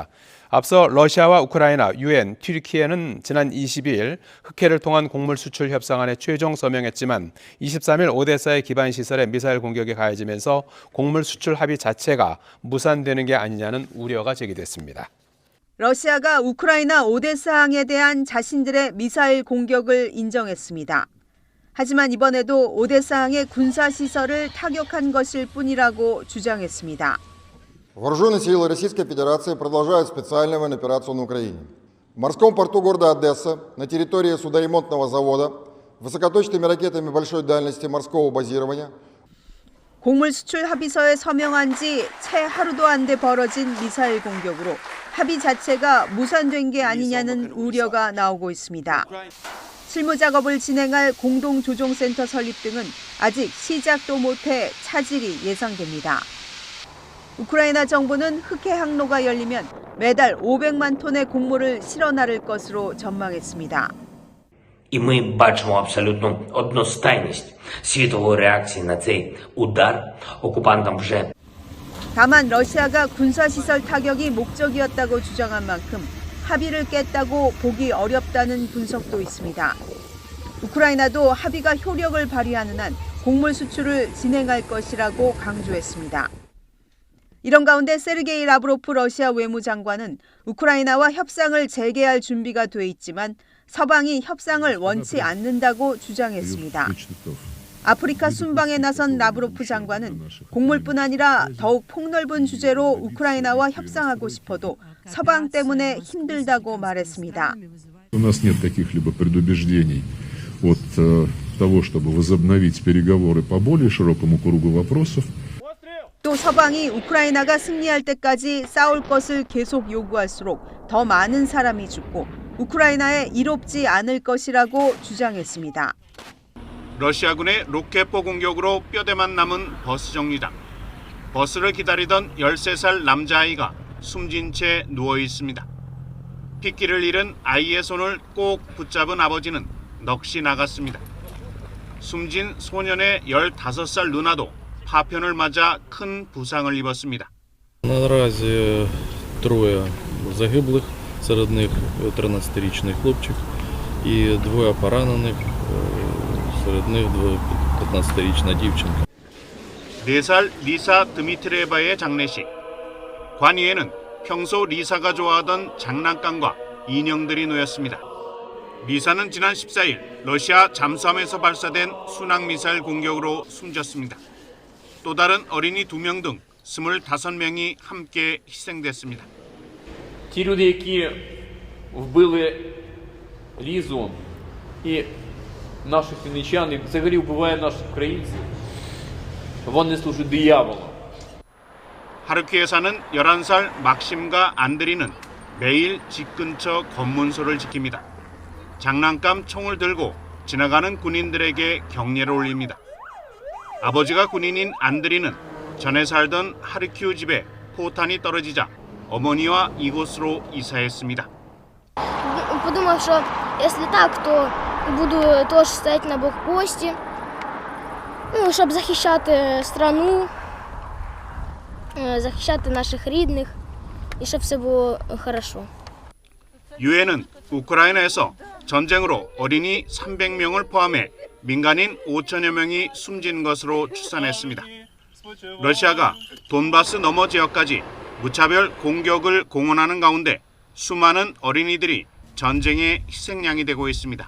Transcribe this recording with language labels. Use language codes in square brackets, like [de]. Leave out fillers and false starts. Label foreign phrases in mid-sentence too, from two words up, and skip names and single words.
[ko] 앞서 러시아와 우크라이나, 유엔, 튀르키예는 지난 22일 흑해를 통한 곡물 수출 협상안에 최종 서명했지만 23일 오데사의 기반 시설에 미사일 공격이 가해지면서 곡물 수출 합의 자체가 무산되는 게 아니냐는 우려가 제기됐습니다. 러시아가 우크라이나 오데사항에 대한 자신들의 미사일 공격을 인정했습니다. 하지만 이번에도 오데사항의 군사시설을 타격한 것일 뿐이라고 주장했습니다. [ru] Вооруженные силы Российской Федерации продолжают специальную военную операцию на Украине. В морском порту города Одесса, на территории судоремонтного завода, высокоточными ракетами большой дальности морского базирования. [ko] 곡물 수출 합의서에 서명한 지 채 하루도 안 돼 벌어진 미사일 공격으로 합의 자체가 무산된 게 아니냐는 우려가 나오고 있습니다. 실무 작업을 진행할 공동조정센터 설립 등은 아직 시작도 못해 차질이 예상됩니다. 우크라이나 정부는 흑해 항로가 열리면 매달 500만 톤의 곡물을 실어 나를 것으로 전망했습니다. [uk] І ми бачимо абсолютно одностайність світової реакції на цей удар. окупантам вже [ko] 다만 러시아가 군사시설 타격이 목적이었다고 주장한 만큼 합의를 깼다고 보기 어렵다는 분석도 있습니다. 우크라이나도 합의가 효력을 발휘하는 한 곡물 수출을 진행할 것이라고 강조했습니다. 이런 가운데 세르게이 라브로프 러시아 외무장관은 우크라이나와 협상을 재개할 준비가 돼 있지만 서방이 협상을 원치 않는다고 주장했습니다. 아프리카 순방에 나선 라브로프 장관은 곡물뿐 아니라 더욱 폭넓은 주제로 우크라이나와 협상하고 싶어도 서방 때문에 힘들다고 말했습니다. [ru] У нас нет каких-либо предубеждений от того, чтобы возобновить переговоры по более широкому кругу вопросов. [ko] 또 서방이 우크라이나가 승리할 때까지 싸울 것을 계속 요구할수록 더 많은 사람이 죽고 우크라이나에 이롭지 않을 것이라고 주장했습니다. 러시아군의 로켓포 공격으로 뼈대만 남은 버스 정류장. 버스를 기다리던 13살 남자아이가 숨진 채 누워 있습니다. 핏기를 잃은 아이의 손을 꼭 붙잡은 아버지는 넋이 나갔습니다. 숨진 소년의 15살 누나도 파편을 맞아 큰 부상을 입었습니다. [uk] Наразі троє загиблих, серед них 13-річний хлопчик і двоє поранених, серед них 15-річна дівчинка. [ko] 4살 리사 드미트리에바의 장례식. 관위에는 평소 리사가 좋아하던 장난감과 인형들이 놓였습니다. 미사는 지난 14일 러시아 잠수함에서 발사된 순항미사일 공격으로 숨졌습니다. 또 다른 어린이 2명 등 25명이 함께 희생됐습니다. [uk] Ті люди, які вбили Лізу і наших вінничан, і взагалі вбивають наших українців, вони служать дияволу. [ko] 하르키우에 사는 11살 막심과 안드리는 매일 집 근처 검문소를 지킵니다. 장난감 총을 들고 지나가는 군인들에게 격려를 올립니다. 아버지가 군인인 안드리는 전에 살던 하르키우 집에 포탄이 떨어지자 어머니와 이곳으로 이사했습니다. [uk] Подумав, що якщо так, то буду теж стояти на блокпості, щоб захищати страну, захищати наших рідних і щоб все було хорошо. [ko] 유엔은 우크라이나에서 전쟁으로 어린이 300명을 포함해 민간인 5천여 명이 숨진 것으로 추산했습니다. 러시아가 돈바스 너머 지역까지 무차별 공격을 공언하는 가운데 수많은 어린이들이 전쟁의 희생양이 되고 있습니다.